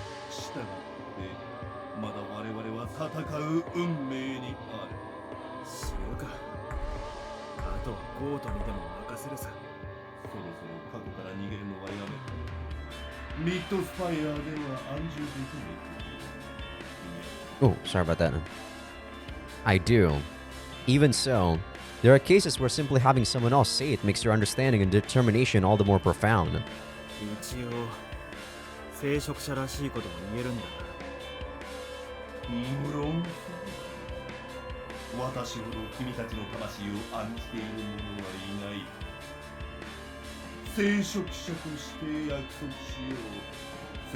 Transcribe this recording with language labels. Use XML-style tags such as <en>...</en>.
<ja>したがって、まだ我々は戦う運命にある。死ぬか。あとはゴートにでも任せるさ。そろそろ過去から逃げるのはやめ。ミッドスパイアでは安住できない。</ja> <en>Oh, sorry about that. I do. Even so, there are cases where simply having someone else say it makes your understanding and determination all the more profound.</en> <ja>一応、聖職者らしいことも言えるんだな。無論、私ほど君たちの魂を案じている者はいない。聖職者として約束しよう。</ja>